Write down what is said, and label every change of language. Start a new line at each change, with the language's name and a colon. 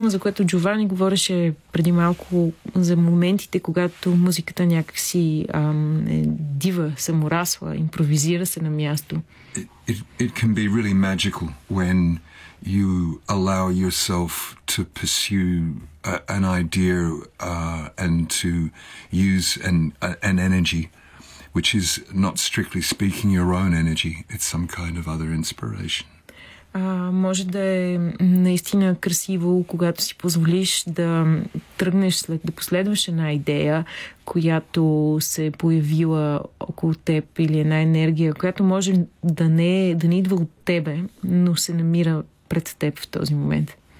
Bulgarian: за което Джовани говореше преди малко, за моментите, когато музиката някакси е дива, саморасла, импровизира се на място.
English: It can be really magical when you allow yourself to pursue an idea and to use an energy which is not strictly speaking your own energy, it's some kind of other inspiration.
Bulgarian: Може да е наистина красиво, когато си позволиш да тръгнеш след да последваш една идея, която се е появила около теб, или една енергия, която може да не е, да не идва от тебе, но се намира пред теб в този момент.